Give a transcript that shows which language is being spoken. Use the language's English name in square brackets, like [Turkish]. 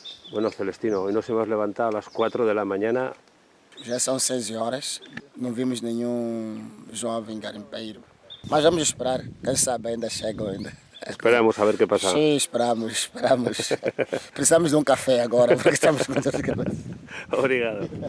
[Spanish] Bueno, Celestino, hoy nos hemos levantado a las 4 de la mañana. [Portuguese] Já são 6 horas, não vimos nenhum jovem garimpeiro. Mas vamos esperar, quem sabe ainda chegam ainda. [Spanish] Esperamos a ver qué pasa. [Portuguese] Sim, esperamos. Precisamos de um café agora, porque estamos com dor de cabeça. Obrigado.